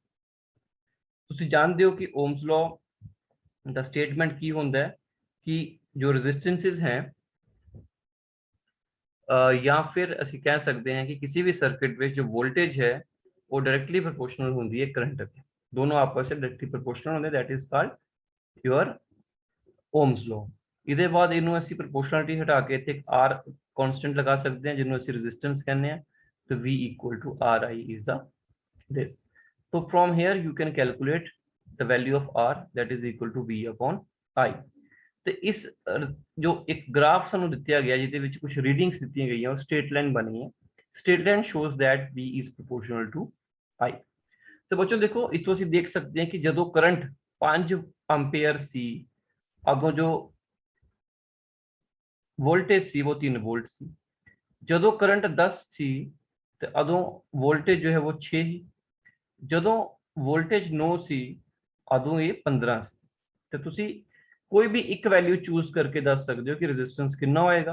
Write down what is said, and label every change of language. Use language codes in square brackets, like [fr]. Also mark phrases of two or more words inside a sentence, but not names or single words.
[hi] ਤੁਸੀਂ जानते हो कि ओम्स लॉ ਦਾ स्टेटमेंट की होता है कि जो रेजिस्टेंसेस हैं [pa] ਜਾਂ ਫਿਰ ਅਸੀਂ ਕਹਿ ਸਕਦੇ [hi] हैं कि किसी भी सर्किट ਵਿੱਚ जो वोल्टेज है वो [en] directly proportional [pa] ਹੁੰਦੀ ਹੈ [hi] करंट ਦੇ, दोनों आपस में [en] directly proportional [hi] ਹੁੰਦੇ, [en] that is called your Ohm's law. [pa] ਇਹਦੇ ਬਾਅਦ ਇਹਨੂੰ ਅਸੀਂ ਪ੍ਰੋਪੋਰਸ਼ਨਲਿਟੀ ਹਟਾ ਕੇ ਇੱਥੇ ਇੱਕ r ਕਾਂਸਟੈਂਟ ਲਗਾ ਸਕਦੇ ਹਾਂ ਜਿਹਨੂੰ ਅਸੀਂ ਰੈਜ਼ਿਸਟੈਂਸ ਕਹਿੰਦੇ ਹਾਂ, ਤੇ [en] v equal to ri is the this. So from here you can calculate the value of r, that is equal to v upon i. [pa] ਤੇ ਇਸ ਜੋ ਇੱਕ ਗ੍ਰਾਫ ਸਾਨੂੰ ਦਿੱਤਾ ਗਿਆ ਜਿਹਦੇ ਵਿੱਚ ਕੁਝ ਰੀਡਿੰਗਸ ਦਿੱਤੀਆਂ ਗਈਆਂ, ਉਹ ਸਟ੍ਰੇਟ ਲਾਈਨ ਬਣੀ ਹੈ। ਸਟ੍ਰੇਟ ਲਾਈਨ ਸ਼ੋਜ਼ [en] that v is proportional to i। [pa] ਤੇ ਬੱਚੋ ਦੇਖੋ ਇੱਥੋਂ ਅਸੀਂ ਦੇਖ ਸਕਦੇ ਹਾਂ ਕਿ ਜਦੋਂ ਕਰੰਟ 5 ਐਂਪੀਅਰ ਸੀ, ਅੱਗੋਂ ਜੋ ਵੋਲਟੇਜ ਸੀ ਉਹ 3 ਵੋਲਟ ਸੀ, ਜਦੋਂ ਕਰੰਟ 10 ਸੀ ਤਾਂ ਉਦੋਂ ਵੋਲਟੇਜ ਜੋ ਹੈ ਉਹ 6 ਹੀ, ਜਦੋਂ ਵੋਲਟੇਜ 9 ਸੀ ਉਦੋਂ ਇਹ 15 ਸੀ। ਤਾਂ ਤੁਸੀਂ ਕੋਈ ਵੀ ਇੱਕ ਵੈਲਯੂ ਚੂਜ਼ ਕਰਕੇ ਦੱਸ ਸਕਦੇ ਹੋ ਕਿ ਰੈਜ਼ਿਸਟੈਂਸ ਕਿੰਨਾ ਹੋਏਗਾ।